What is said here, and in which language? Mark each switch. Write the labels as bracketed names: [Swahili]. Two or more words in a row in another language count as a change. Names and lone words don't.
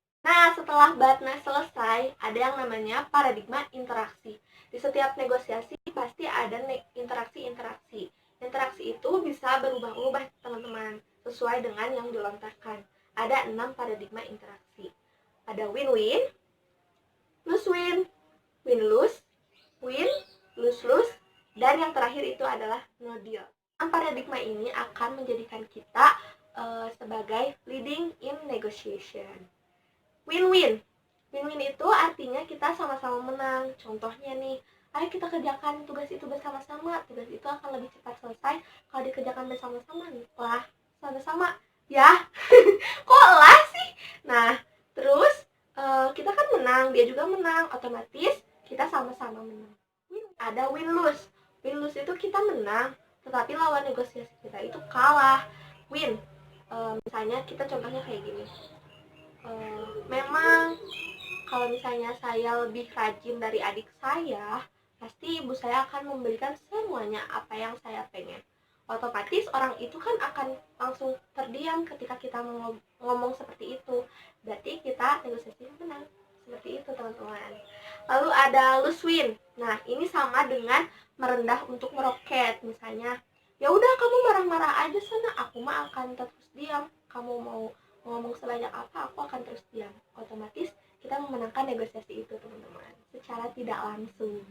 [Indonesian] Nah, setelah BATNA selesai, ada yang namanya paradigma interaksi. Di setiap negosiasi pasti ada interaksi-interaksi. Interaksi itu bisa berubah-ubah, teman-teman, sesuai dengan yang dilontarkan. Ada 6 paradigma interaksi. [English] Ada win-win, lose-win, win-lose, win, lose-lose, [Indonesian] dan yang terakhir itu adalah [English] no deal. [Indonesian] Paradigma ini akan menjadikan kita sebagai [English] leading in negotiation. Win-win. Win-win [Indonesian] itu artinya kita sama-sama menang. Contohnya nih, ayo kita kerjakan tugas itu bersama-sama. Tugas itu akan lebih cepat selesai kalau dikerjakan bersama-sama nih. Lah, sama-sama. Ya, kok lah sih? Nah, terus kita kan menang, dia juga menang. Otomatis kita sama-sama menang. Ada [English] win-lose. Win-lose [Indonesian] itu kita menang, tetapi lawan negosiasi kita itu kalah. Win. Misalnya kita contohnya kayak gini. Memang kalau misalnya saya lebih rajin dari adik saya, pasti ibu saya akan memberikan semuanya apa yang saya pengen. Otomatis orang itu kan akan langsung terdiam ketika kita ngomong seperti itu. Berarti kita negosiasi menang. Seperti itu, teman-teman. Lalu ada [English] lose win. [Indonesian] Nah, ini sama dengan merendah untuk meroket. Misalnya, ya udah kamu marah-marah aja sana, aku mah akan terus diam. Kamu mau ngomong sebanyak apa, aku akan terus diam. Otomatis kita memenangkan negosiasi itu, teman-teman, secara tidak langsung.